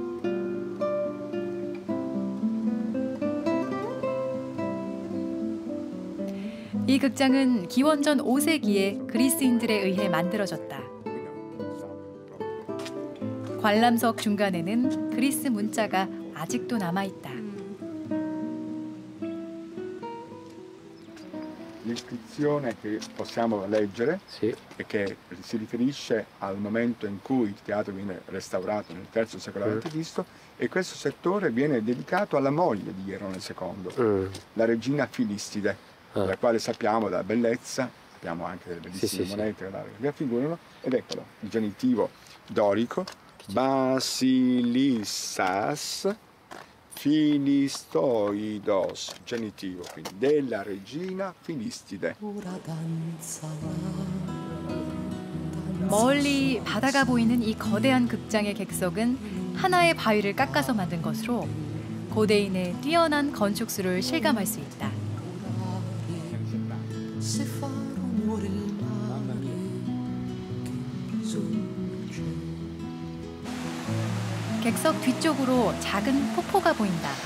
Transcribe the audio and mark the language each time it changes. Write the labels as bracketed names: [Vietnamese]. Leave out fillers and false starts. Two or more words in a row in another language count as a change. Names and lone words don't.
[Korean] 이 극장은 기원전 5세기에 그리스인들에 의해 만들어졌다. 관람석 중간에는 그리스 문자가 아직도 남아있다. [Italian] L'iscrizione che possiamo leggere sì. e che si riferisce al momento in cui il teatro viene restaurato nel III secolo a.C. e questo settore viene dedicato alla moglie di Ierone II, la regina Filistide, della quale sappiamo della bellezza, abbiamo anche delle bellissime monete che la raffigurano, ed eccolo, il genitivo dorico, [Greek] Basilissas Filistoidos, [Italian] genitivo, quindi della regina Filistide. [Korean] 멀리 바다가 보이는 이 거대한 극장의 객석은 하나의 바위를 깎아서 만든 것으로 고대인의 뛰어난 건축술을 실감할 수 있다. 객석 뒤쪽으로 작은 폭포가 보인다.